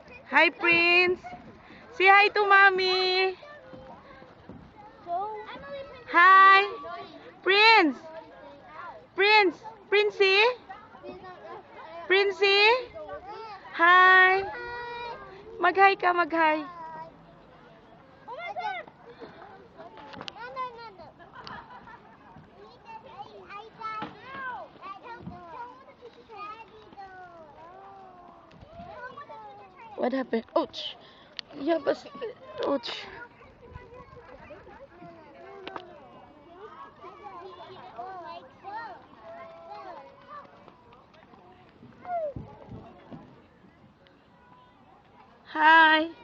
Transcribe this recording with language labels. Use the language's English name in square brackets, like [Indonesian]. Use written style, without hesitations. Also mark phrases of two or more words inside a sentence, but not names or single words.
[English] Hi, Prince. Say hi to Mommy. Hi. Prince. Prince. Princey. Princey. [Filipino] Hi. Mag-hi ka, mag-hi. [English] What happened? Ouch. Yeah, but ouch. Hi.